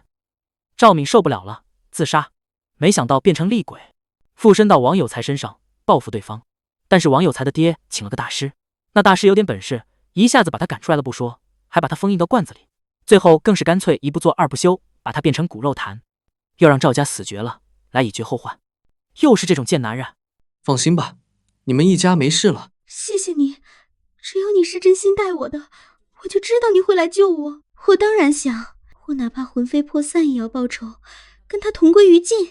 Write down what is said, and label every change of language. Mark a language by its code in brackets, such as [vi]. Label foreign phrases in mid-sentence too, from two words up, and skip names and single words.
[zh] 趙敏受不了了，自殺，沒想到變成厲鬼，附身到王有才身上報復對方。但是王有才的爹請了個大師，那大師有點本事，一下子把他趕出來了不說，還把他封印到罐子裡，最後更是乾脆一不做二不休，把他变成骨肉罈，又讓趙家死絕了，來以绝後患。又是這種賤男人。放心吧，你們一家沒事了。謝謝你，只要你是真心待我的，我就知道你會來救我。我當然想，我哪怕魂飞魄散也要報仇，跟他同歸於盡。